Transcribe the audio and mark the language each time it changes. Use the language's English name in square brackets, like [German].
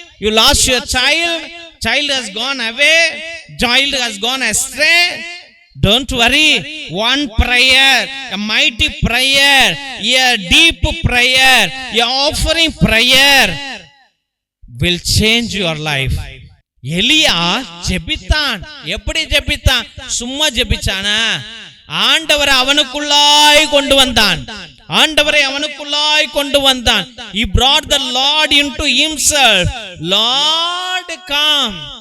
[English] You lost your child. Child has gone away. Child has gone astray. Don't worry. One prayer, a mighty prayer, a deep prayer, a offering prayer will change your life. [Tamil] எலியா ஜெபித்தான். எப்படி ஜெபித்தான்? சும்மா ஜெபிச்சானா? ஆண்டவர் அவனுக்குள்ளாய் கொண்டு வந்தான். ஆண்டவரை அவனுக்குள்ளாய் கொண்டு வந்தான். [English] He brought the Lord into himself. Lord come.